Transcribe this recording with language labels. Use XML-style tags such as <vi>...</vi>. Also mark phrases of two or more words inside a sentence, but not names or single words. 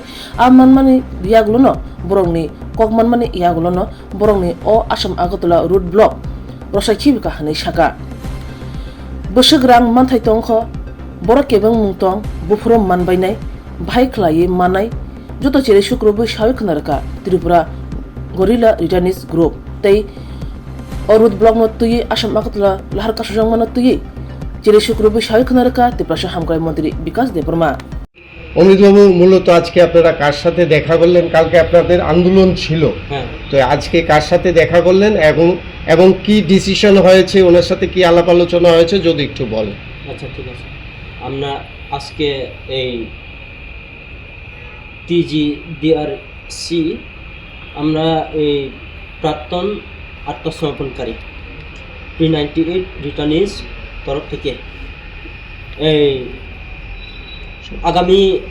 <trp>Amanmani Biagluno Borongni Kokmanmani Iagulono Borongni O Asam Agartala Root Block Rosai Kibika Hani Shaka Bushagrang Manthai Tongko Borokebang Mungtong Bufuro Manbainai Bhai Klaye Manai Joto Chere Shukrobu Shawikanarka Tripura Gorilla Returnees Group Tei Orud Block no Tuyi Asam Agartala Lahar Kasujang Mano Tuyi Chere Shukrobu Shawikanarka Tipasha Hamkai Montri Bikas Debrma</trp> <bn>অমৃতবাবু মূলত আজকে আপনারা কার সাথে দেখা করলেন? কালকে আপনাদের আন্দোলন ছিল, তো আজকে কার সাথে দেখা করলেন এবং কি ডিসিশন হয়েছে, ওনার সাথে কি আলাপ আলোচনা হয়েছে যদি একটু বলেন। আচ্ছা, ঠিক আছে। আমরা আজকে এই TGDRC আমরা এই প্রাক্তন আত্মসমর্পণকারী P98 রিটার্নিস তরফ থেকে এই আগামী</bn>